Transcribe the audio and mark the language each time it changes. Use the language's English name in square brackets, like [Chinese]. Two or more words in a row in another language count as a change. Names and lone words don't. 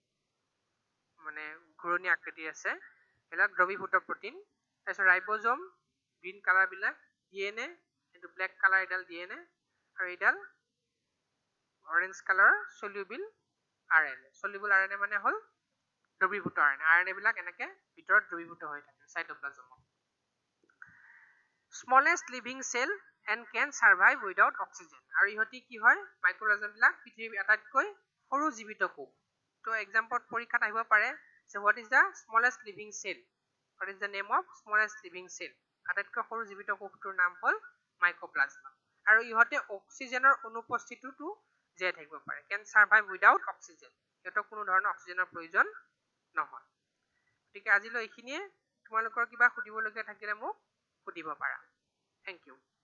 [Assamese] মানে ঘূৰণি আকৃতিৰ আছে এইবিলাক দ্ৰৱীভূত প্ৰটিন তাৰপিছত ৰাইবোজম [English] green colour [Assamese] বিলাক DNA এইটো [English] black colour [Assamese] এডাল DNA আৰু এডাল [English] orange colour soluble [Assamese] RNA মানে হ'ল দ্ৰৱীভূত RNA বিলাক এনেকে ভিতৰত দ্ৰৱীভূত হৈ থাকে সাইটোপ্লাজমত [English] smallest living cell and can survive without oxygen [Assamese] আৰু ইহঁতি কি হয় মাইক্ৰোপ্লাজম বিলাক পৃথিৱীৰ আটাইতকৈ সৰু জীৱিত কোষ তো এক্সাম্পল পৰীক্ষাত আহিব পাৰে যে [English] what is the smallest living cell what is the name of smallest living cell [Assamese] আটাইতকৈ সৰু জীৱিত কোষটোৰ নাম হ'ল মাইক্ৰোপ্লাজমা আৰু ইহঁতে অক্সিজেনৰ অনুপস্থিতিতো জীয়াই থাকিব পাৰে [English] can survive without oxygen [Assamese] ইহঁতক কোনো ধৰণৰ অক্সিজেনৰ প্ৰয়োজন নহয় গতিকে আজিলৈ এইখিনিয়ে তোমালোকৰ কিবা সুধিবলগীয়া থাকিলে মোক সুধিব পাৰা [English] Thank you.